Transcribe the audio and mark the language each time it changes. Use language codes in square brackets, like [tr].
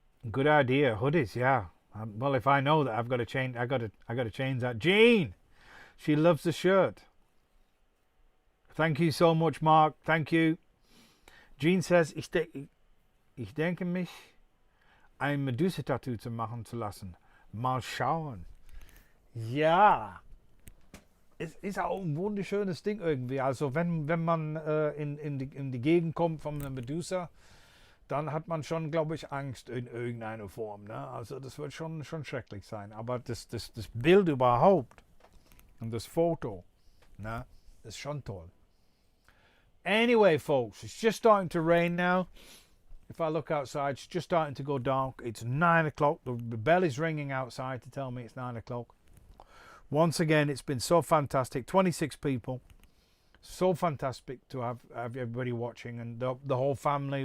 [en] Good idea, hoodies. Yeah. Well, if I know that, I've got to change. I got to change that. Jean, she loves the shirt. Thank you so much, Mark. Thank you. Jean says, [de] Ich denke mich, ein Medusa-Tattoo zu machen zu lassen. Mal schauen. Ja. Es ist auch ein wunderschönes Ding irgendwie. Also wenn man in die Gegend kommt von einer Medusa, dann hat man schon, glaube ich, Angst in irgendeiner Form. Ne? Also das wird schon schrecklich sein. Aber das Bild überhaupt und das Foto, ne, ist schon toll. [en] Anyway, folks, it's just starting to rain now. If I look outside, it's just starting to go dark. It's 9 o'clock. The bell is ringing outside to tell me it's 9 o'clock. Once again, it's been so fantastic. 26 people. So fantastic to have everybody watching, and the whole family.